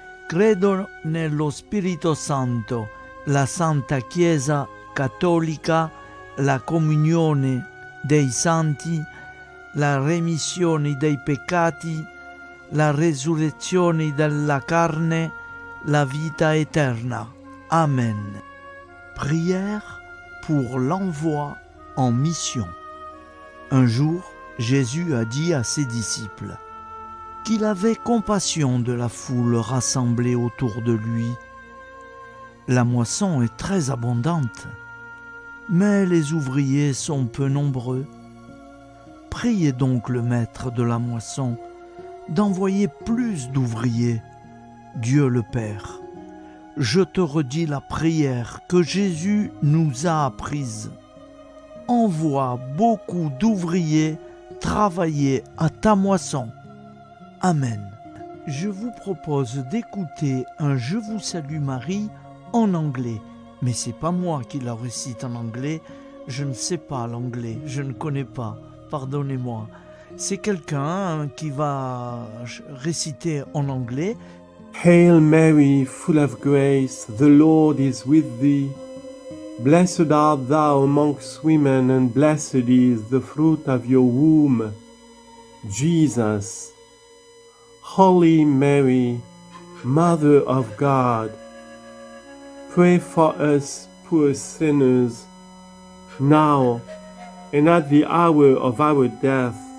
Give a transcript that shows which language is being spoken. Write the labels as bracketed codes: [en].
[it] Credo nello Spirito Santo, la Santa Chiesa Cattolica, la comunione dei santi, la remissione dei peccati, la resurrezione della carne, la vita eterna. Amen. [fr] Prière pour l'envoi en mission. Un jour, Jésus a dit à ses disciples qu'il avait compassion de la foule rassemblée autour de lui. La moisson est très abondante, mais les ouvriers sont peu nombreux. Priez donc le maître de la moisson d'envoyer plus d'ouvriers, Dieu le Père. Je te redis la prière que Jésus nous a apprise. Envoie beaucoup d'ouvriers travailler à ta moisson. Amen. Je vous propose d'écouter un Je vous salue Marie en anglais. Mais c'est pas moi qui la récite en anglais. Je ne sais pas l'anglais. Je ne connais pas. Pardonnez-moi. C'est quelqu'un qui va réciter en anglais. [en] Hail Mary, full of grace, the Lord is with thee. Blessed art thou amongst women, and blessed is the fruit of your womb, Jesus. Holy Mary, Mother of God, pray for us poor sinners, now and at the hour of our death.